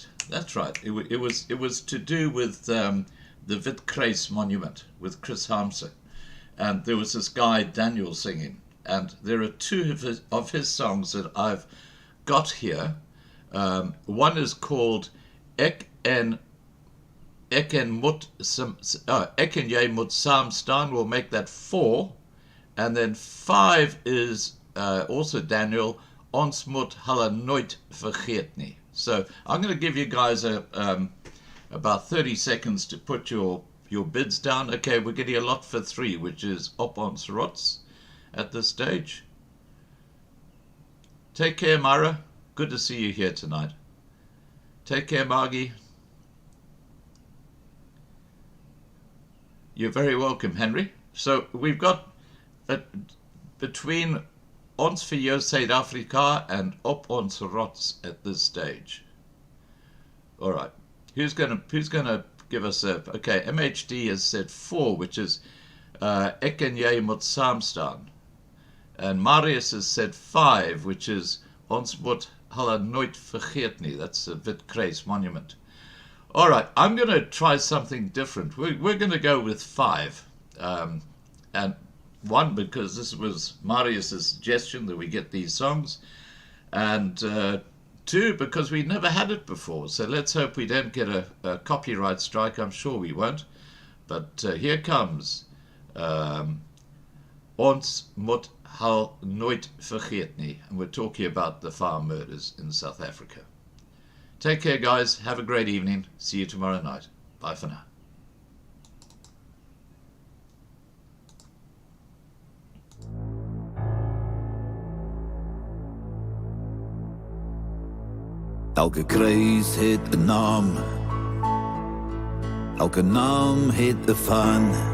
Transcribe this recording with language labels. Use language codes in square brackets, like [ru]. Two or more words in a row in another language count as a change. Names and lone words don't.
[en] It was to do with the Witkruis Monument with Chris Harmsen. And there was this guy, Daniel, singing. And there are 2 of his songs that I've got here. One is called Ek en Jy moet saam staan, we'll make that 4. And then 5 is also Daniel, Ons moet hulle nooit vergeet nie. So I'm going to give you guys about 30 seconds to put your bids down. Okay, we're getting a lot for 3, which is Op Ons Rots at this stage. Take care, Myra. Good to see you here tonight. Take care, Margie. You're very welcome, Henry. So we've got between Ons vir jou Suid-Afrika and Op Ons Rots at this stage. All right. Who's gonna give us a... Okay, MHD has said 4, which is Ek en Jy moet saam staan. And Marius has said 5, which is Ons moet hulle nooit vergeet nie. That's a Witkruis Monument. All right, I'm going to try something different. We're going to go with 5. And 1, because this was Marius's suggestion that we get these songs. and 2, because we never had it before. So let's hope we don't get a copyright strike. I'm sure we won't. But here comes Ons moet haar nooit vergeet nie. And we're talking about the farm murders in South Africa. Take care, guys. Have a great evening. See you tomorrow night. Bye for now. [af] Elke kruis het 'n naam. Elke naam het 'n van.